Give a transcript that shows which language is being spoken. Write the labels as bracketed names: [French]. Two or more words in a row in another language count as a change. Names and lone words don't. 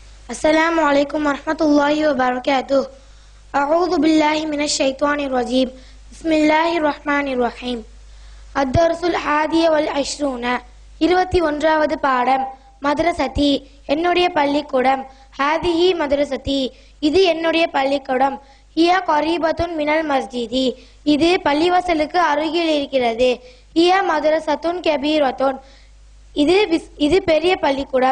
[Arabic] السلام عليكم ورحمة الله وبركاته. أعوذ بالله من الشيطان الرجيم. بسم الله الرحمن الرحيم. الدرس الحادي والعشرون 21வது பாடம். [Tamil] மதரசதி என்னுடைய பள்ளிக்கூடம். [Arabic] هذه مدرستي [Tamil] இது என்னுடைய பள்ளிக்கூடம். [Arabic] هي قريبة من المسجد [Tamil] இது பள்ளிவாசலுக்கு அருகில் இருக்கிறது. [Arabic] هي مدرسة كبيرة [Tamil] இது பெரிய பள்ளிக்கூடம்.